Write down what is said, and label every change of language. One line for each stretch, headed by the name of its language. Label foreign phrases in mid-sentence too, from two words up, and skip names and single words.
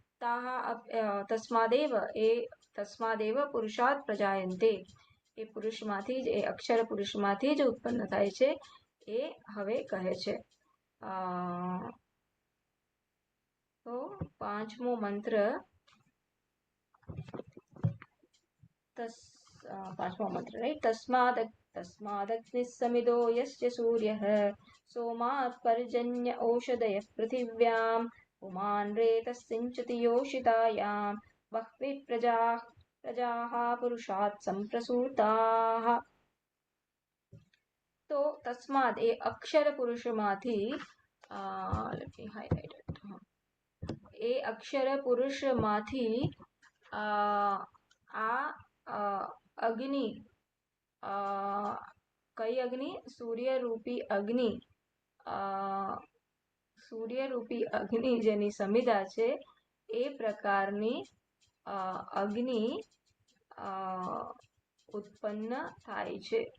Sanskrit: तस्मादेव पुरुषात प्रजायन्ते,
Gujarati: એ પુરુષમાંથી જ, એ અક્ષર પુરુષમાંથી જ ઉત્પન્ન થાય છે, એ હવે કહે છે. તો પાંચમો મંત્ર,
Sanskrit: तस्मादग्नि समिदो यस्य सूर्यः सोमात् पर्जन्य औषधयः पृथिव्याम् पुमान् रेतस्सिञ्चति योषितायाम् बह्वी प्रजाः पुरुषात् संप्रसूताः।
Gujarati: તો તસ્માત્ એ અક્ષર પુરુષમાથી એ અક્ષર પુરુષમાંથી આ અગ્નિ કઈ અગ્નિ? સૂર્યરૂપી અગ્નિ જેની સમિધા છે એ પ્રકારની અગ્નિ ઉત્પન્ન થાય છે.